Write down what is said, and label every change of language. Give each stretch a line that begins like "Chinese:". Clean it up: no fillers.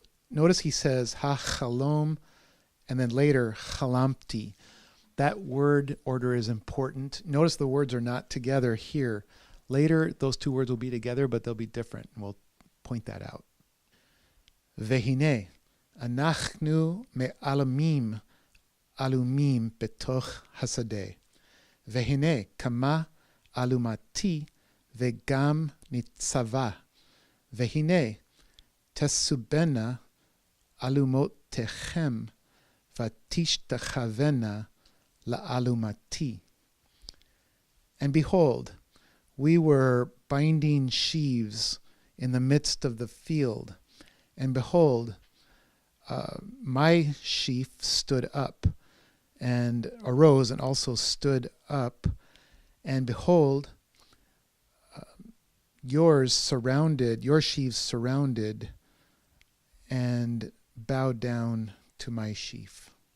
English: Notice he says ha-chalom, and then later chalamti. That word order is important. Notice the words are not together here. Later, those two words will be together, but they'll be different, and we'll point that out. Vehine,
Hebrew: אנחנו מעלמים עלומים בתוך השדה, והנה כמה אלומתי וגם ניצבה, והנה תסובנה אלומותיכם ותשתחוונה לאלומתי.
English: And behold, we were binding sheaves in the midst of the field, and behold, my sheaf stood up and arose and also stood up, and behold, your sheaves surrounded and bowed down to my sheaf.